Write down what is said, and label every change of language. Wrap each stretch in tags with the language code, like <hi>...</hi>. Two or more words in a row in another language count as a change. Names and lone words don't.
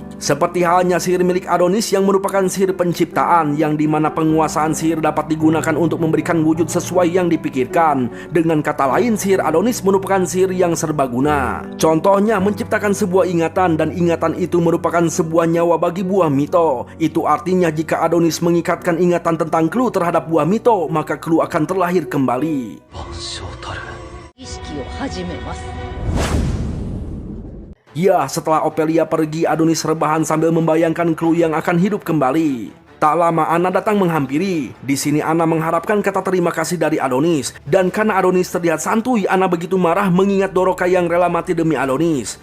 <id>Seperti halnya sihir milik Adonis yang merupakan sihir penciptaan, yang dimana penguasaan sihir dapat digunakan untuk memberikan wujud sesuai yang dipikirkan. Dengan kata lain, sihir Adonis merupakan sihir yang serbaguna. Contohnya menciptakan sebuah ingatan, dan ingatan itu merupakan sebuah nyawa bagi buah mito. Itu artinya jika Adonis mengikatkan ingatan tentang Clue terhadap buah mito, maka Clue akan terlahir kembali. 意識を始めます。 Ya, setelah Ophelia pergi, Adonis rebahan sambil membayangkan Clue yang akan hidup kembali. Tak lama Anna datang menghampiri. Di sini Anna mengharapkan kata terima kasih dari Adonis. Dan karena Adonis terlihat santuy, Anna begitu marah mengingat Doroka yang rela mati demi Adonis.</id>